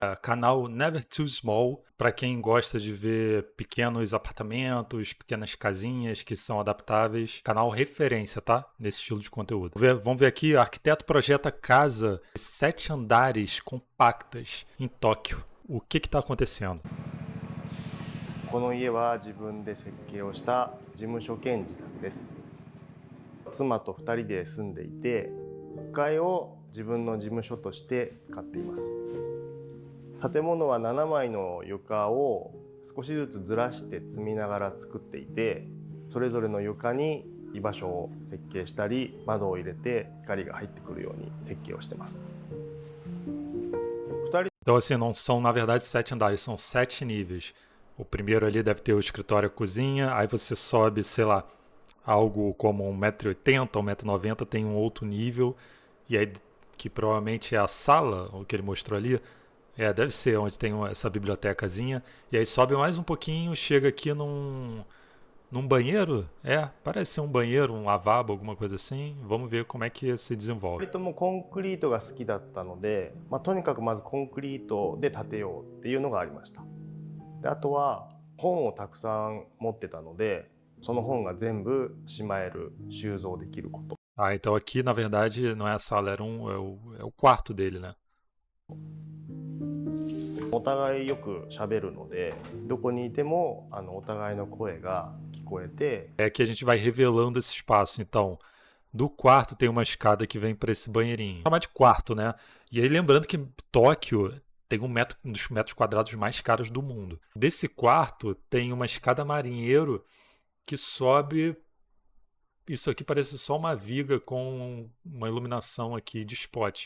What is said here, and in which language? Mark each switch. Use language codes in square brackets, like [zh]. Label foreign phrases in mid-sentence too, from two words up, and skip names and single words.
[pt] Canal Never Too Small, para quem gosta de ver pequenos apartamentos, pequenas casinhas que são adaptáveis. Canal referência, tá? Nesse estilo de conteúdo. Vamos ver aqui, arquiteto projeta casa de 7 andares compactas em Tóquio. O que está acontecendo? [ja] この家は自分で設計をした事務所兼自宅です。妻と2人で住んでいて、1階を自分の事務所として使っています。建物は7枚の床を少しずつずらして積みながら作っていて、それぞれの床に居場所を設計したり、窓を入れて光が入ってくるように設計をしてます。 [pt] Então, assim, não são, na verdade, 7 andares, são 7 níveis. O primeiro ali deve ter o escritório e a cozinha, aí você sobe, sei lá, algo como 1,80 m, 1,90 m, tem um outro nível, e aí que provavelmente é a sala, o que ele mostrou ali, deve ser onde tem essa bibliotecazinha, e aí sobe mais um pouquinho, chega aqui num banheiro, parece ser um banheiro, um lavabo, alguma coisa assim. Vamos ver como é que se desenvolve. [ja] 2 人ともコンクリートが好きだったので、とにかくまずコンクリートで建てようっていうのがありました。であとは本をたくさん持ってたので、その本が全部しまえる収蔵できること。 [pt] Então aqui na verdade não é a sala, é o quarto dele, né? [ja] お互いよく喋るので、どこにいてもお互いの声が聞こえて。 [pt] É que a gente vai revelando esse espaço. Então, do quarto tem uma escada que vem para esse banheirinho. Vamos chamar de quarto, né? E aí lembrando que Tóquio tem um dos metros quadrados mais caros do mundo. Desse quarto tem uma escada marinheiro que sobe. Isso aqui parece só uma viga com uma iluminação aqui de spot.